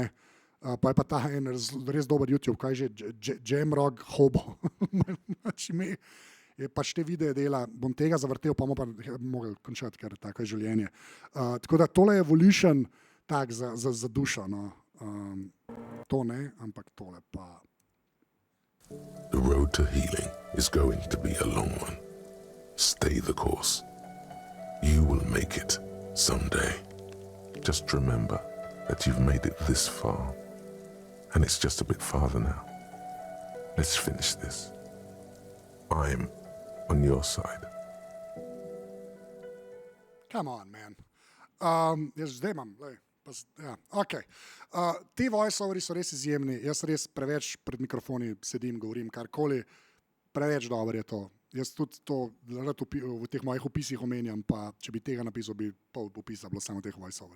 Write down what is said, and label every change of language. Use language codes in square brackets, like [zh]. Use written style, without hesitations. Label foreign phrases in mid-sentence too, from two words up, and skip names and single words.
[sl] Pa je pa ta en res dober YouTube, kaj že, Jamrog Hobo, je pač te videe dela, bom tega zavrtel, pa bomo pa mogli končati, ker tako je življenje. Tako da tole je Volišen tak za dušo, no. To ne, ampak tole pa. [en] The road to healing is going to be a long one. Stay the course. You will make it someday. Just remember that you've made it this far, and it's just a bit farther now. Let's finish this. I'm on your side. Come on, man. [sl] Jaz zdaj imam, ok. Ti voice-overi so res izjemni, jaz res preveč pred mikrofoni sedim, govorim karkoli, preveč dobro je to. Jaz tudi to rad v teh mojih opisih omenjam, pa če bi tega napisal, bi pol opisa bilo samo teh voice-overih.